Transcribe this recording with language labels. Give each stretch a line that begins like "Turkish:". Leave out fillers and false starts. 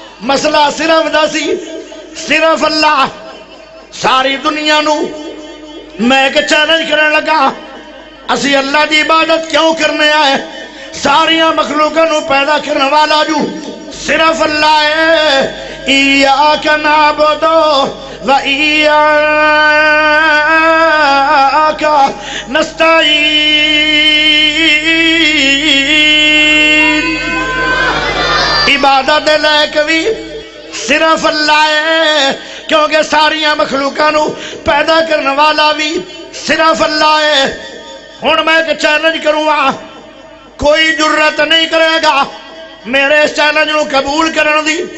Punjabi: مسئلہ صرف دسی صرف اللہ. ساری دنیا نو میں ایک چیلنج کرنے لگا اسی اللہ دی عبادت کیوں کرنے آئے؟ ساریاں مخلوقاں نو پیدا کرنے والا جو صرف اللہ ہے.
Arabic: ایاک نعبدو و ایاک نستعین.
Punjabi: عبادت لائق بھی صرف اللہ ہے کیونکہ ساریاں مخلوقاں نو پیدا کرنے والا بھی صرف اللہ ہے. ہن میں ایک چیلنج کروں گا کوئی جرت نہیں کرے گا میرے اس چیلنج نو قبول کرن دی.